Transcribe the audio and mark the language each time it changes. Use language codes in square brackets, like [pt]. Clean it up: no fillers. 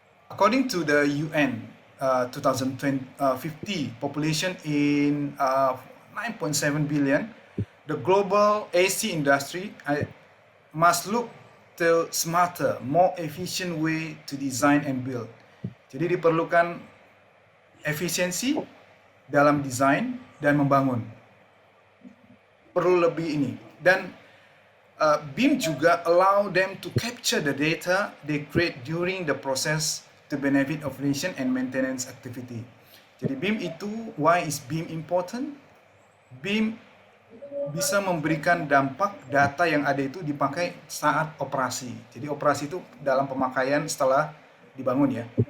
[en] According to the UN 2050 population in 9.7 billion, the global AC industry must look to smarter, more efficient way to design and build. [id] Jadi diperlukan efisiensi dalam desain dan membangun. Perlu lebih ini. Dan BIM juga [en] allow them to capture the data they create during the process to benefit operation and maintenance activity. [id] Jadi BIM itu, [en] why is BIM important? [id] BIM bisa memberikan dampak data yang ada itu dipakai saat operasi. Jadi operasi itu dalam pemakaian setelah dibangun ya.